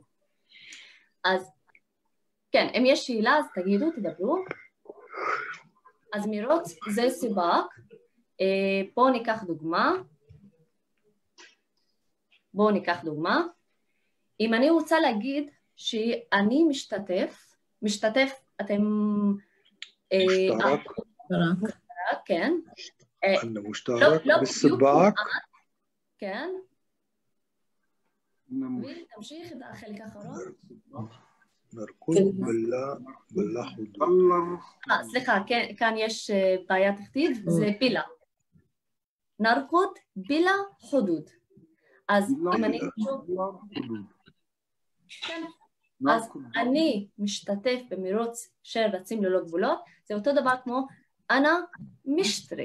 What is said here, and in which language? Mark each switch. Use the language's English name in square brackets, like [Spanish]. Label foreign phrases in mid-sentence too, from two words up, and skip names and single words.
[Hebrew] אז כן, אם יש שאלה אז תגידו, תדברו. אז מרוץ זה סיבק, בואו ניקח דוגמה. אם אני רוצה להגיד שאני משתתף, אתם... [Arabic] مشترك. [Hebrew] כן. [Arabic] أنا مشترك بالسباق. [Hebrew] כן. ותמשיך את החלק האחרון. [Arabic] نركض بلا حدود. [Hebrew] סליחה, כאן יש בעיה תחתית, זה בילה. [Arabic] نركض بلا حدود. [Hebrew] אז אם אני... אז אני משתתף במרוץ של רצים ללא גבולות, זה אותו דבר כמו [Arabic] أنا مشترك.